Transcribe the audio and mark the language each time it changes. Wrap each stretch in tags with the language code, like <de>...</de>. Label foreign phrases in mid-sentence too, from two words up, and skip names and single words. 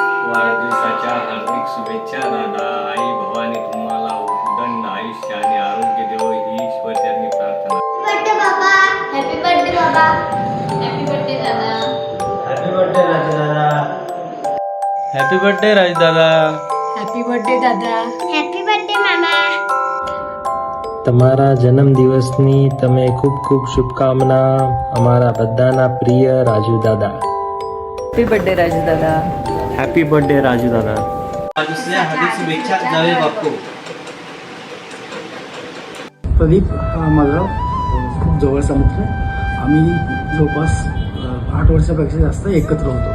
<mr>वाढदिवसाच्या हार्दिक शुभेच्छा दादा. आई भवानी तुम्हाला उदंड आयुष्य आणि आरोग्य देव ही ईश्वरचरणी प्रार्थना.</mr> <en>Birthday Baba. Happy Birthday Baba. Happy Birthday Dada. Happy Birthday Raju Dada. Happy Birthday Raju Dada. Happy Birthday Dada. Happy Birthday Mama.</en> <gu>તમારા જન્મદિવસની તમે ખૂબ ખૂબ શુભકામના. અમારા બધાના પ્રિય રાજુ દાદા.</gu> <en>Happy Birthday Raju Dada. Happy Birthday Raju Dada.</en> <mr>हार्दिक शुभेच्छा जावे बापू. प्रदीप हा माझा खूप जवळचा मित्र आहे. आम्ही जवळपास 8 वर्षापेक्षा जास्त एकत्र होतो.</mr>